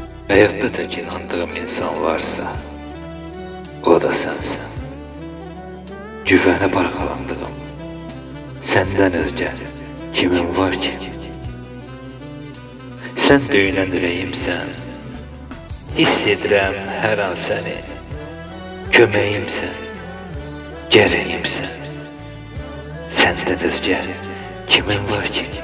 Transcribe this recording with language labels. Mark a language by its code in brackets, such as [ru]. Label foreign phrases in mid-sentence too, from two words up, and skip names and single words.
[tr] Hayatta tek inandığım insan varsa o da sensin. [az] Güvene parqalandığım senden özgə kimin var ki? Sen döyünən ürəyimsən, hiss edirəm hər an səni. Köməyimsən, gərəyimsən, səndən özgə kimin var ki?